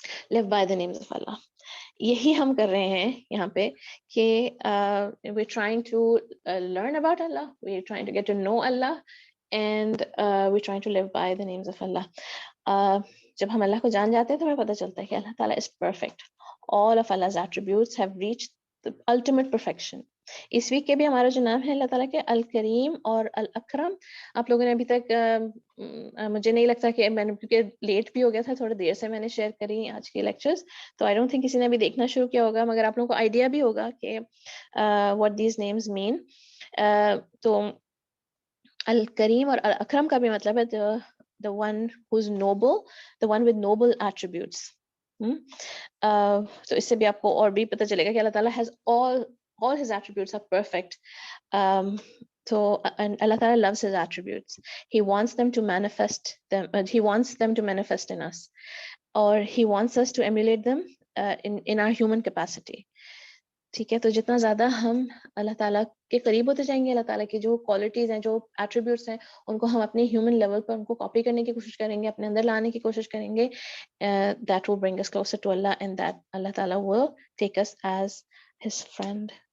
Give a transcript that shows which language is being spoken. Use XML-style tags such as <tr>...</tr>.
<en>live by the names of Allah.</en> <ur>یہی ہم کر رہے ہیں یہاں پہ کہ</ur> <en>we're trying to learn about Allah, we're trying to get to know Allah, and we're trying to live by the names of Allah.</en> <ur>جب ہم اللہ کو جان جاتے ہیں تو ہمیں پتہ چلتا ہے کہ اللہ تعالیٰ</ur> <en>is perfect. All of Allah's attributes have reached the ultimate perfection.</en> <ur>اس week کے بھی ہمارا جو نام ہے اللہ تعالیٰ کے الکریم اور الاکرم. آپ لوگوں نے ابھی تک مجھے نہیں لگتا کہ میں نے, کیونکہ لیٹ بھی ہو گیا تھا, تھوڑا دیر سے میں نے شیئر کری آج کے لیکچرز, تو</ur> <en>I don't think</en> <ur>کسی نے بھی دیکھنا شروع کیا ہوگا, مگر آپ لوگوں کو آئیڈیا بھی ہوگا کہ</ur> <en>what these names mean.</en> <ur>تو الکریم اور الاکرم کا بھی مطلب ہے</ur> <en>the one who's noble, the one with noble attributes.</en> <ur>تو اس سے بھی آپ کو اور بھی پتہ چلے گا کہ اللہ تعالیٰ</ur> <en>has all his attributes are perfect. So Allah Ta'ala loves his attributes. He wants them to manifest them. He wants them to manifest in us, or he wants us to emulate them in our human capacity.</en> <ur>ٹھیک ہے. تو جتنا زیادہ ہم اللہ تعالیٰ کے قریب ہوتے جائیں گے, اللہ تعالیٰ کی جو کوالٹیز ہیں, جو ایٹریبیوٹس ہیں, ان کو ہم اپنے ہیومن لیول پر ان کو کاپی کرنے کی کوشش کریں گے, اپنے اندر لانے کی کوشش کریں گے.</ur> <en>That will bring us closer to Allah, and that Allah تعالیٰ will take us as his friend.</en>